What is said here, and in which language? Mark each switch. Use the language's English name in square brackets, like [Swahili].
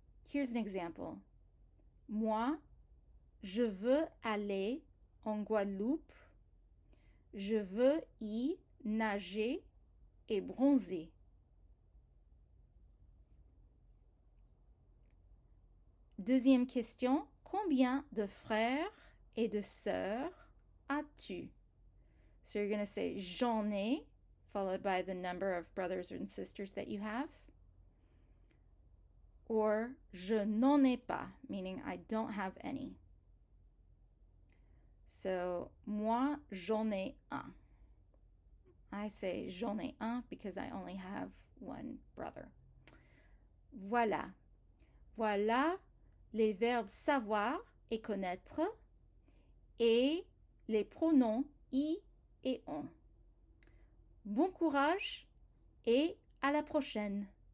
[English] Here's an example. [French] Moi, je veux aller en Guadeloupe. Je veux y nager et bronzer. Deuxième question. Combien de frères et de sœurs as-tu? [English] So you're going to say [French] j'en ai, [English] followed by the number of brothers and sisters that you have. Or [French] je n'en ai pas, [English] meaning I don't have any. So, [French] moi, j'en ai un. [English] I say [French] j'en ai un [English] because I only have one brother. [French] Voilà. Voilà les verbes savoir et connaître et les pronoms i et on. Bon courage et à la prochaine.